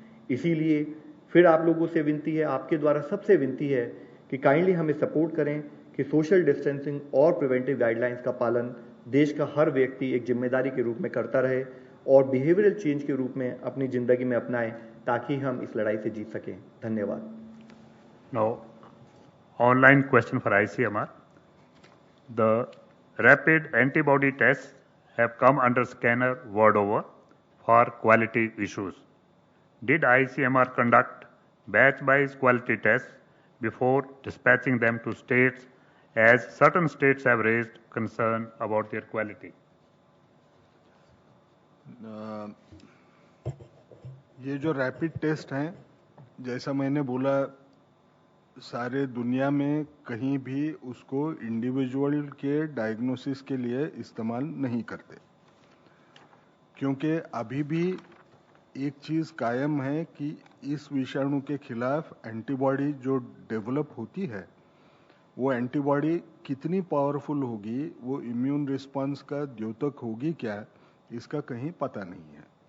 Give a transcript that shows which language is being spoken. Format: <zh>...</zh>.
<hi>इसीलिए फिर आप लोगों से विनती है, आपके द्वारा सबसे विनती है कि काइंडली हमें सपोर्ट करें कि सोशल डिस्टेंसिंग और प्रिवेंटिव गाइडलाइंस का पालन देश का हर व्यक्ति एक जिम्मेदारी के रूप में करता रहे और बिहेवियरल चेंज के रूप में अपनी जिंदगी में अपनाएं ताकि हम इस लड़ाई से जीत सकें। धन्यवाद।</hi> <en>Now, online question for ICMR. The rapid antibody tests have come under scanner world over for quality issues. Did ICMR conduct batch-wise quality tests before dispatching them to states, as certain states have raised concern about their quality?</en> <hi>ये जो rapid test हैं, जैसा मैंने बोला, सारे दुनिया में कहीं भी उसको इंडिविजुअल के डायग्नोसिस के लिए इस्तेमाल नहीं करते, क्योंकि अभी भी एक चीज कायम है कि इस विषाणु के खिलाफ एंटीबॉडी जो डेवलप होती है वो एंटीबॉडी कितनी पावरफुल होगी, वो इम्यून रिस्पांस का द्योतक होगी क्या, इसका कहीं पता नहीं है।</hi>